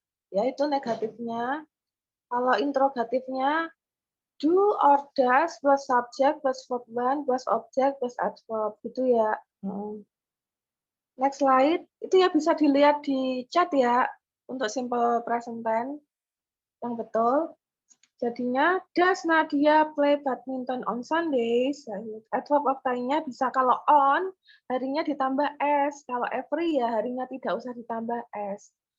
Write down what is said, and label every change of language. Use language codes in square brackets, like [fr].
[id] Ya, itu negatifnya. Kalau interrogatifnya, [en] do or does plus subject plus verb 1 plus object plus adverb. [id] Gitu ya. [en] Next slide. [id] Itu ya bisa dilihat di chat ya, untuk simple present tense yang betul. Jadinya, [en] does Nadia play badminton on Sundays? [id] Adverb of time-nya bisa kalau on, harinya ditambah s. Kalau every ya harinya tidak usah ditambah s.